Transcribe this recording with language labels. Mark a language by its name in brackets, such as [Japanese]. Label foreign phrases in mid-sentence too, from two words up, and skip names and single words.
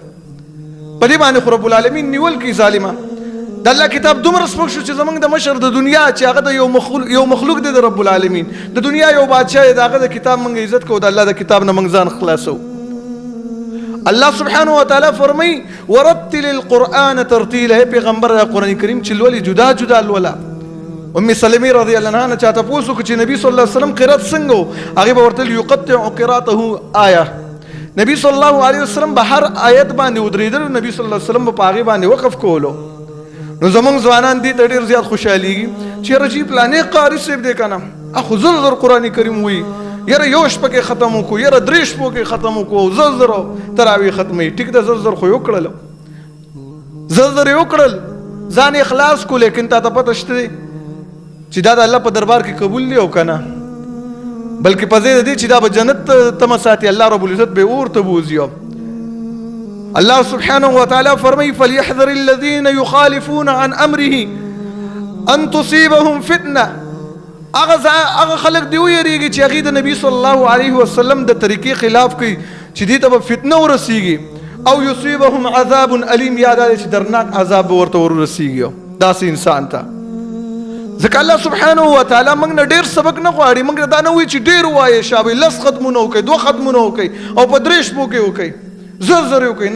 [Pashto] په دې باندې خو رب العالمین نیول کوي ظالمه. د الله کتاب دومره سپک شو چې زموږ د مشر د دنیا چې هغه د یو مخلوق دی د رب العالمین، د دنیا یو بادشاه دی، د هغه د کتاب موږ عزت کوو، د الله د کتاب نه موږ ځان خلاصو. الله سبحانه وتعالی فرمای [Arabic] ورتل القرآن ترتیلا، [Pashto] پیغمبر قرآن کریم چې لولي جدا جدا لولا. ام سلمې رضی الله عنها چاته پوښتنه وکړه چې نبی صلی الله علیه وسلم قرات څنګه و؟ هغه به ورته [Arabic] یقطع قراءته آیه، [Pashto] نبی صلی الله علیه وسلم به هر آیت باندې ودرېدل، نبی صلی الله علیه وسلم په هغه باندې وقف کولو. نو زمونږ ځوانان دې ته ډېر زیات خوشحالېږي چې رجیب پلانې قاري صاحب دی که نه اخو زر زر قرآن کریم وایي، یاره یو شپه کې ختم وکړو، یاره 3 شپو کې ختم وکړو، زر زر تراویح ختموي. ټیک ده، زر زر خو یې وکړل، زر زر یې وکړل، ځان یې خلاص کړو، لیکن تا ته پته شته دی چې دا د الله په دربار کې قبول دی او که نه؟ بلکې په ځای د دې چې دا به جنت تمه ساتي، الله رب العزت به اور ته بوځي. الله سبحانه وتعالى فرمي [Arabic] فليحذر الذين يخالفون عن امره ان تصيبهم فتنه. [Pashto] هغه خلق دی ویریږي چې هغه د نبی صلی الله علیه وسلم د طریقې خلاف کوي چې دې ته به فتنه ورسیږي، او [Arabic] يصيبهم عذاب الیم، [Pashto] یا دا چې درناک عذاب ورته ورسیږي داسې انسان ته. ځکه الله سبحانه وتعالی موږ نه ډېر سبق نه غواړي، موږ دا نه وایي چې ډېر ووایې شابه 10 ختمونه وکړئ، 2 ختمونه وکړئ او په 3 شپو کې وکړئ، زر زر وکړئ.